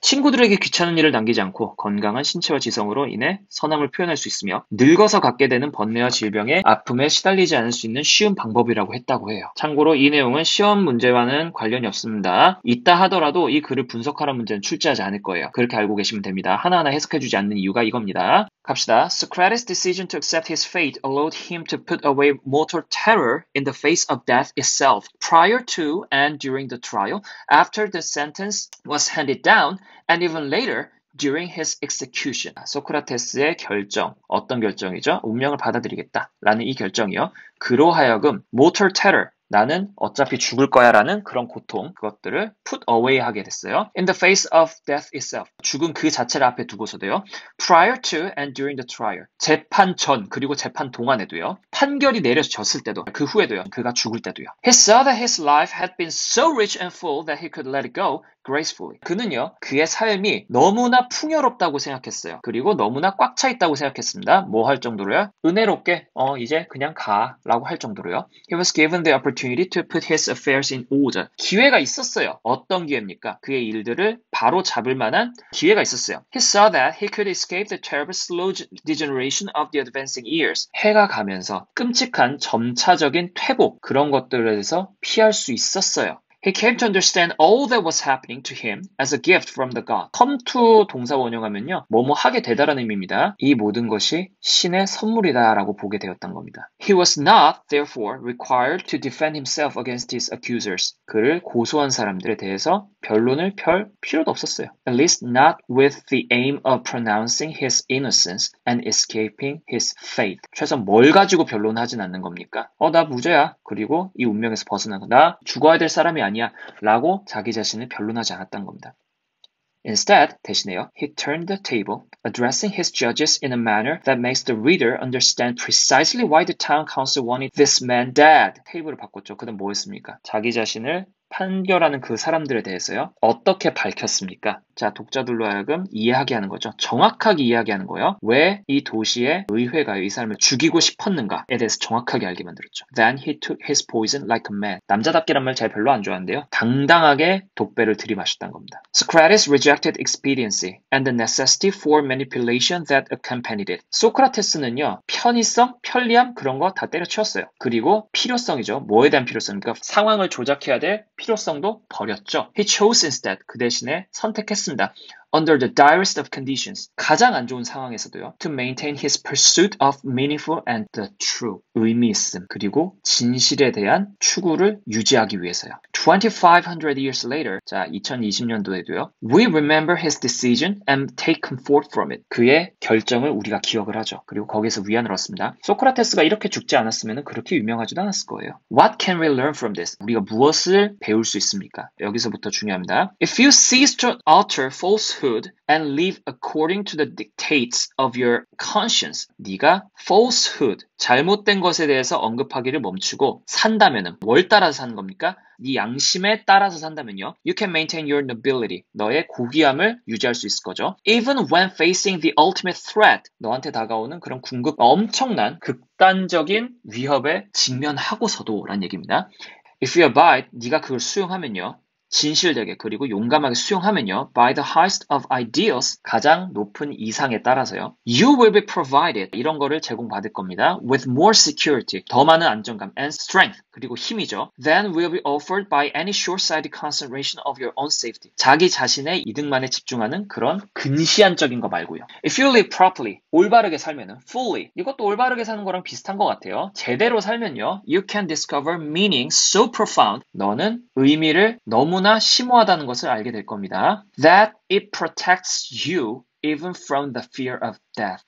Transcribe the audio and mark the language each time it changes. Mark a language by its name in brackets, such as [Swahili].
[Korean] 친구들에게 귀찮은 일을 남기지 않고 건강한 신체와 지성으로 인해 선함을 표현할 수 있으며 늙어서 갖게 되는 번뇌와 질병의 아픔에 시달리지 않을 수 있는 쉬운 방법이라고 했다고 해요. 참고로 이 내용은 시험 문제와는 관련이 없습니다. 있다 하더라도 이 글을 분석하라는 문제는 출제하지 않을 거예요. 그렇게 알고 계시면 됩니다. 하나하나 해석해주지 않는 이유가 이겁니다. 갑시다. [English] Socrates' decision to accept his fate allowed him to put away mortal terror in the face of death itself, prior to and during the trial, after the sentence was handed down, and even later during his execution. [Korean] 소크라테스의 결정, 어떤 결정이죠? 운명을 받아들이겠다라는 이 결정이요. 그로 하여금 [English] mortal terror, [Korean] 나는 어차피 죽을 거야 라는 그런 고통, 그것들을 put away 하게 됐어요. [English] In the face of death itself. [Korean] 죽음 그 자체를 앞에 두고서도요. [English] Prior to and during the trial. [Korean] 재판 전 그리고 재판 동안에도요. 판결이 내려졌을 때도 그 후에도요. 그가 죽을 때도요. [English] He saw that his life had been so rich and full that he could let it go gracefully. [Korean] 그는요. 그의 삶이 너무나 풍요롭다고 생각했어요. 그리고 너무나 꽉 차 있다고 생각했습니다. 뭐 할 정도로요? 은혜롭게 이제 그냥 가 라고 할 정도로요. [English] He was given the opportunity to put his affairs in order. [Korean] 기회가 있었어요. 어떤 기회입니까? 그의 일들을 바로 잡을 만한 기회가 있었어요. [English] He saw that he could escape the terrible slow degeneration of the advancing years. [Korean] 해가 가면서 끔찍한 점차적인 퇴보 그런 것들에서 피할 수 있었어요. [English] He came to understand all that was happening to him as a gift from the God. [Korean] come to 동사 원형하면요. 뭐뭐 하게 되다라는 의미입니다. 이 모든 것이 신의 선물이다라고 보게 되었던 겁니다. [English] He was not, therefore, required to defend himself against his accusers. [Korean] 그를 고소한 사람들에 대해서 변론을 펼 필요도 없었어요. [English] At least not with the aim of pronouncing his innocence and escaping his fate. [Korean] 최소한 뭘 가지고 변론하진 않는 겁니까? 나 무죄야. 그리고 이 운명에서 벗어나고 나 죽어야 될 사람이 아니야 라고 자기 자신을 변론하지 않았던 겁니다. [English] Instead, [Korean] 대신에요, [English] he turned the table, addressing his judges in a manner that makes the reader understand precisely why the town council wanted this man dead. [Korean] 테이블을 바꿨죠. 그다음 뭐 했습니까? 자기 자신을 판결하는 그 사람들에 대해서요. 어떻게 밝혔습니까? 자, 독자들로 하여금 이해하게 하는 거죠. 정확하게 이해하게 하는 거예요. 왜 이 도시의 의회가 이 사람을 죽이고 싶었는가에 대해서 정확하게 알게 만들었죠. [English] Then he took his poison like a man. [Korean] 남자답게란 말 잘 별로 안 좋아하는데요. 당당하게 독배를 들이마셨다는 겁니다. [English] Socrates rejected expediency and the necessity for manipulation that accompanied it. [Korean] 소크라테스는요. 편의성, 편리함 그런 거 다 때려치웠어요. 그리고 필요성이죠. 뭐에 대한 필요성? 그러니까 상황을 조작해야 될 필요성도 버렸죠. [English] He chose instead. [Korean] 그 대신에 선택했습니다. [English] Under the direst of conditions. [Korean] 가장 안 좋은 상황에서도요. [English] To maintain his pursuit of meaningful and the true. [Korean] 의미 있음. 그리고 진실에 대한 추구를 유지하기 위해서요. [English] 2500 years later. [Korean] 자, 2020년도에도요. [English] We remember his decision and take comfort from it. [Korean] 그의 결정을 우리가 기억을 하죠. 그리고 거기서 위안을 얻습니다. 소크라테스가 이렇게 죽지 않았으면 그렇게 유명하지도 않았을 거예요. [English] What can we learn from this? [Korean] 우리가 무엇을 배울 수 있습니까? 여기서부터 중요합니다. [English] If you cease to utter falsehood and live according to the dictates of your conscience. [Korean] 네가 falsehood, 잘못된 것에 대해서 언급하기를 멈추고 산다면은 뭘 따라서 사는 겁니까? 네 양심에 따라서 산다면요. [English] You can maintain your nobility. [Korean] 너의 고귀함을 유지할 수 있을 거죠. [English] Even when facing the ultimate threat. [Korean] 너한테 다가오는 그런 엄청난 극단적인 위협에 직면하고서도 라는 얘기입니다. [English] If you abide, [Korean] 네가 그걸 수용하면요. 진실되게 그리고 용감하게 수용하면요. [English] By the highest of ideals, [Korean] 가장 높은 이상에 따라서요. [English] You will be provided, [Korean] 이런 거를 제공받을 겁니다. [English] With more security, [Korean] 더 많은 안정감 [English] and strength, [Korean] 그리고 힘이죠. [English] Than will be offered by any short-sighted consideration of your own safety. [Korean] 자기 자신의 이득만에 집중하는 그런 근시안적인 거 말고요. [English] If you live properly, [Korean] 올바르게 살면은 [English] fully, [Korean] 이것도 올바르게 사는 거랑 비슷한 것 같아요. 제대로 살면요. [English] You can discover meaning so profound, [Korean] 너는 의미를 너무나 심오하다는 것을 알게 될 겁니다. [English] That it protects you even from the fear of death.